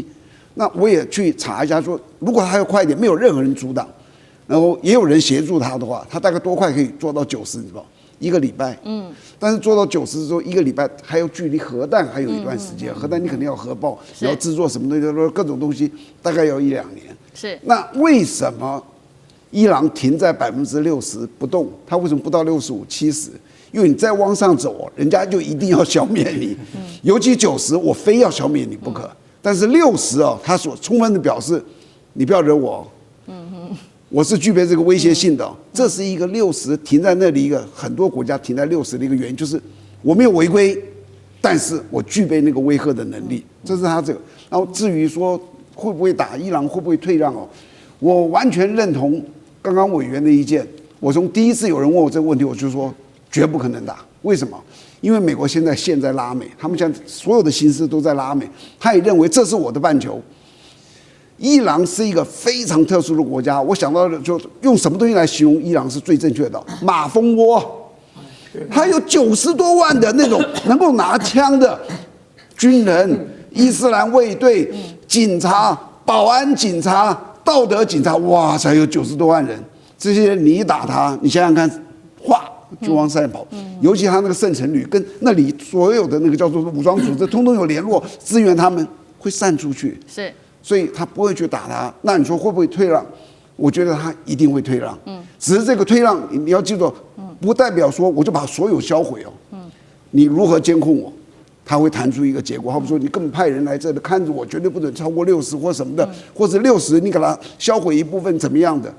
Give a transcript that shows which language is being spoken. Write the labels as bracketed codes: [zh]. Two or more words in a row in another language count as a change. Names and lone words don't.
[zh] 那我也去查一下說，如果它要快一點，沒有任何人阻擋，然後也有人協助他的話，他大概多快可以做到90，你知道？ 1個禮拜，但是做到90之後1個禮拜還有距離核彈還有一段時間，核彈你肯定要核爆，你要製作什麼東西，各種東西大概要1-2年。是。那為什麼伊朗停在60%不動？它為什麼不到65、70？因為你再往上走，人家就一定要消滅你，尤其90，我非要消滅你不可。但是60哦，他所充分的表示，你不要惹我，我是具備這個威脅性的。這是一個60停在那裡一個很多國家停在60的一個原因，就是我沒有違規，但是我具備那個威嚇的能力，這是他這個。然後至於說會不會打伊朗，會不會退讓哦，我完全認同剛剛委員的意見。我從第一次有人問我這個問題，我就說絕不可能打。為什麼？因為美國現在拉美，他們現在所有的心思都在拉美，他也認為這是我的半球。伊朗是一個非常特殊的國家，我想到的就用什麼東西來形容伊朗是最正確的？馬蜂窩，他有90多萬的那種能夠拿槍的軍人、伊斯蘭衛隊、警察、保安警察、道德警察，哇塞，有90多萬人。這些人你一打他，你想想看，嘩就往上跑。尤其他那個聖城旅跟那裡所有的那個叫做武裝組織，通通有聯絡，支援他們會散出去。是。所以他不會去打他，那你說會不會退讓？我覺得他一定會退讓。只是這個退讓你要記住，不代表說我就把所有銷毀哦。你如何監控我？他會談出一個結果。好比說，你根本派人來這裡看着我，絕對不准超過60或什麼的，或者60你給他銷毀一部分怎麼樣的？